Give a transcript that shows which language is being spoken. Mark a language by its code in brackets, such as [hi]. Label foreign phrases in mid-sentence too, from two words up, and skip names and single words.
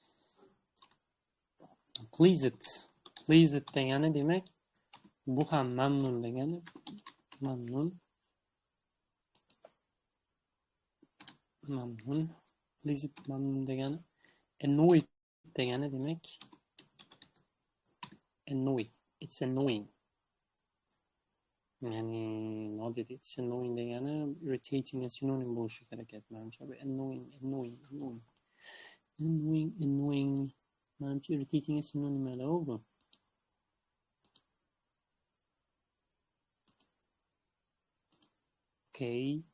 [uz] Pleased degani demak, bu ham mamnun degani. Mamnun. Pleased mamnun degani. Annoyed degani demak, [en] it's annoying. [uz] Ya'ni [en] it's annoying [uz] degani irritating synonym bo'lishi kerak menimcha. Annoying. Manimcha irritating ismini nimalar bo'ldi? Okay.